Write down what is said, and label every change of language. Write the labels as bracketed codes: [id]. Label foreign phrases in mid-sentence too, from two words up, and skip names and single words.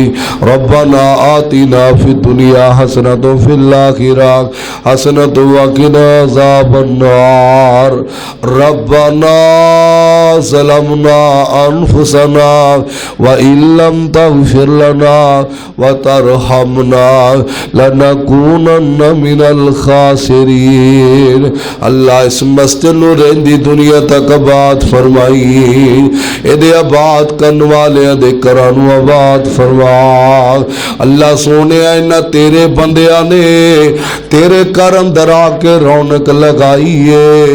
[ar] ربنا آتنا في الدنيا حسنة وفي الآخرة حسنة وقنا عذاب النار. ربنا ظلمنا أنفسنا وإن لم تغفر لنا وترحمنا لنكونن من الخاسرين. [pa] اللہ اس مسجد نوں رہندی دنیا تک آباد فرمائی، ایہدے آباد کرن والیاں دے گھراں نوں آباد فرما. اللہ سوہنیا انہاں تیرے بندیاں نے تیرے گھر اندر آکے رونق لگائی ہے.